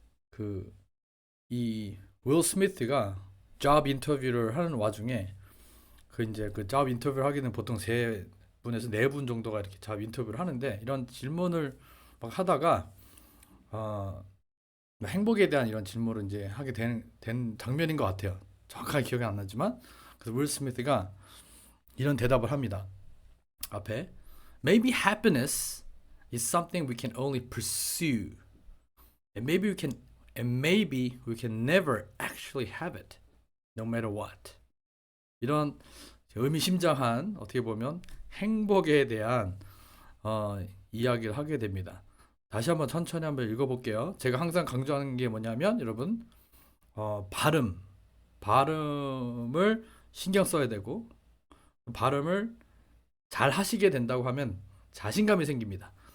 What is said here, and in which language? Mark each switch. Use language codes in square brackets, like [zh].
[ko] 그 이 윌 스미스가 잡 인터뷰를 하는 와중에 그 이제 그 잡 인터뷰를 하기는 보통 세 분에서 네 분 정도가 이렇게 잡 인터뷰를 하는데 이런 질문을 막 하다가 어, 행복에 대한 이런 질문을 이제 하게 된 장면인 것 같아요. 정확하게 기억이 안 나지만 그래서 윌 스미스가 이런 대답을 합니다. 앞에 [en] Maybe happiness is something we can only pursue, and maybe we can never actually have it, no matter what. [ko] 이런 의미심장한 어떻게 보면 행복에 대한 이야기를 하게 됩니다. 다시 한번 천천히 한번 읽어볼게요. 제가 항상 강조하는 게 뭐냐면 여러분 발음을 신경 써야 되고 발음을 잘 하시게 된다고 하면 자신감이 생깁니다.